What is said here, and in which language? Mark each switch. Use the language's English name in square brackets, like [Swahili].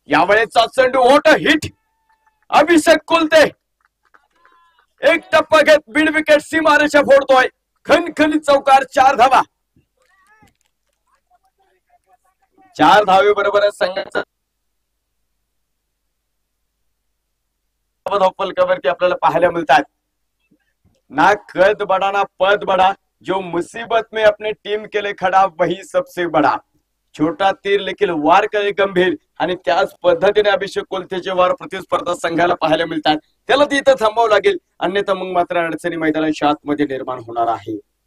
[Marathi] यावेळेचा चेंडू होट हिट, अभिषेक कोलते एक टप्पा घेत बीड विकेट सीमारेषा फोडतोय. खणखणीत चौकार, 4 धावा. 4 धावे बरोबर संघाचा धावफलकावरती आपल्याला पाहायला मिळतात. [Hindi] ना कद बडा ना पद बडा, जो मुसीबत में अपने टीम के लिए खड़ा वही सबसे बड़ा. छोटा तीर लेकिन वार करे गंभीर, [Marathi] आणि त्याच पद्धतीने अभिषेक कोलतेचे वार प्रतिस्पर्धा संघाला पाहायला मिळतात. त्याला तिथं थांबावं लागेल, अन्यथा मग मात्र अडचणी मैदानाच्या आतमध्ये निर्माण होणार आहे.